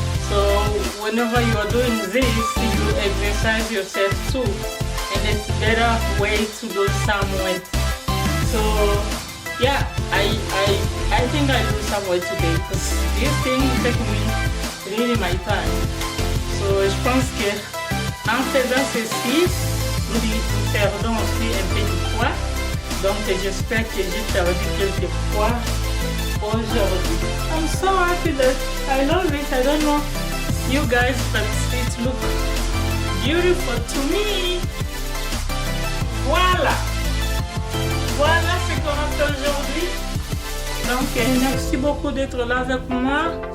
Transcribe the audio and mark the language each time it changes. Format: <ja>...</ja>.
<en>So whenever you are doing this, you exercise yourself too, and it's a better way to lose some weight. So yeah, I think I lose some weight today because this thing take me really my time.</en> <fr>So je pense que en faisant ceci, nous perdons aussi un peu de poids. Donc j'espère que j'ai perdu quelques poids aujourd'hui.</fr> <en>I'm so happy that I love it. I don't know you guys, but it looks beautiful to me.</en> <fr>Voilà. Voilà ce qu'on a fait aujourd'hui. Donc merci beaucoup d'être là avec moi.</fr>